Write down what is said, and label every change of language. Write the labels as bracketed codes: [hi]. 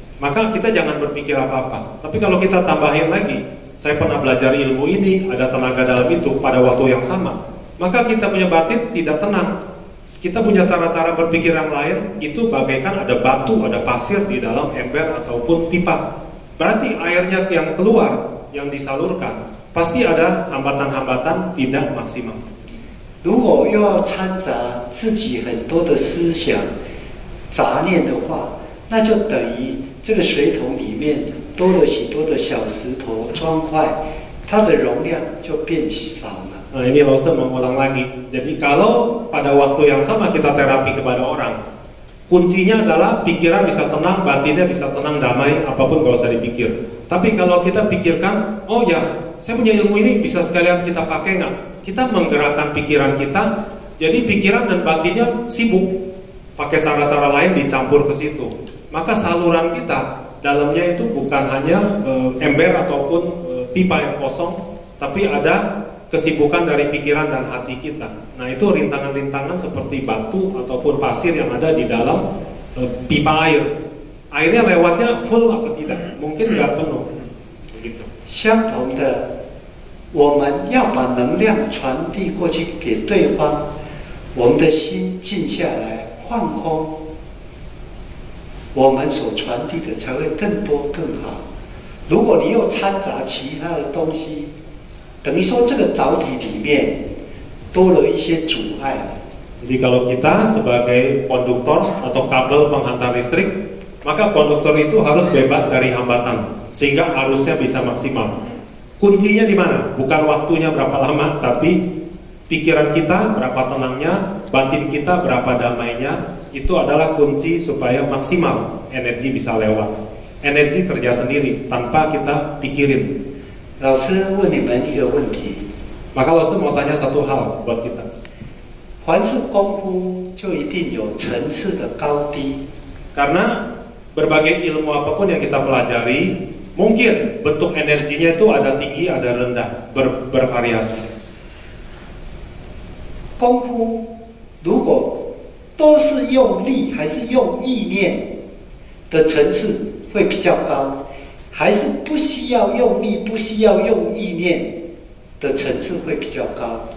[id] Maka kita jangan berpikir apa-apa. Tapi kalau kita tambahin lagi, saya pernah belajar ilmu ini, ada tenaga dalam itu pada waktu yang sama, maka kita punya batin tidak tenang. Kita punya cara-cara berpikir yang lain, itu bagaikan ada batu, ada pasir di dalam ember ataupun pipa. Berarti airnya yang keluar, yang disalurkan, pasti ada hambatan-hambatan tidak maksimal. [zh] 如果又要掺杂自己很多的思想、杂念的话，那就等于这个水桶里面多了许多的小石头砖块，它的容量就变少了。 [id] Nah, ini Lause mengulang lagi. Jadi kalau pada waktu yang sama kita terapi kepada orang, kuncinya adalah pikiran bisa tenang, batinnya bisa tenang, damai, apapun gak usah dipikir. Tapi kalau kita pikirkan, oh ya, saya punya ilmu ini, bisa sekalian kita pakai nggak? Kita menggerakkan pikiran kita, jadi pikiran dan batinnya sibuk, pakai cara-cara lain dicampur ke situ. Maka saluran kita dalamnya itu bukan hanya ember ataupun pipa yang kosong, tapi ada kesibukan dari pikiran dan hati kita. Nah, itu rintangan-rintangan seperti batu ataupun pasir yang ada di dalam pipa air. Airnya lewatnya full apa tidak? Mungkin nggak penuh. Begitu. [zh] 相同的，我们要把能量传递过去给对方，我们的心静下来，放空，我们所传递的才会更多更好。如果你又掺杂其他的东西，等于说这个导体里面多了一些阻碍。 [id] Jadi kalau kita sebagai konduktor atau kabel penghantar listrik, maka konduktor itu harus bebas dari hambatan sehingga arusnya bisa maksimal. Kuncinya di mana? Bukan waktunya berapa lama, tapi pikiran kita berapa tenangnya, batin kita berapa damainya. Itu adalah kunci supaya maksimal energi bisa lewat. Energi kerja sendiri tanpa kita pikirin. [zh] 老师问你们一个问题， [id] Maka Lause mau tanya satu hal buat kita. [zh] 凡是功夫就一定有层次的高低。 [id] Karena berbagai ilmu apapun yang kita pelajari, mungkin bentuk energinya itu ada tinggi, ada rendah, bervariasi. [zh] 功夫如果都是用力还是用意念的层次会比较高，还是不需要用力、不需要用意念的层次会比较高？